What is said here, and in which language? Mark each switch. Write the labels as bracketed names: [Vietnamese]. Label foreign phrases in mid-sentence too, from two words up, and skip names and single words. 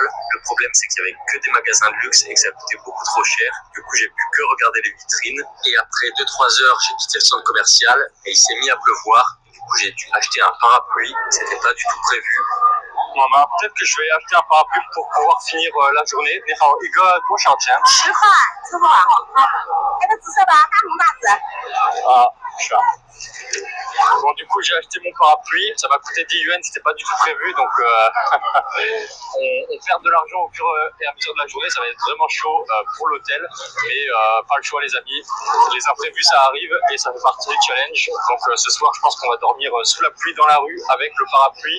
[French] Le problème, c'est qu'il y avait que des magasins de luxe et que ça coûtait beaucoup trop cher. Du coup, j'ai pu que regarder les vitrines. Et après 2-3 heures, j'ai quitté le centre commercial et il s'est mis à pleuvoir. Du coup, j'ai dû acheter un parapluie. C'était pas du tout prévu. Maman, peut-être que je vais acheter un parapluie pour pouvoir finir la journée. [Chinese] 你好，一个多少钱？ 10块，师傅，那个紫色的大红大紫。 [French] Ah, je suis là. Bon, du coup, j'ai acheté mon parapluie. Ça m'a coûté 10 yuan, c'était pas du tout prévu. Donc, on perd de l'argent au fur et à mesure de la journée. Ça va être vraiment chaud pour l'hôtel. Mais pas le choix, les amis. Les imprévus, ça arrive et ça fait partie du challenge. Donc, ce soir, je pense qu'on va dormir sous la pluie dans la rue avec le parapluie.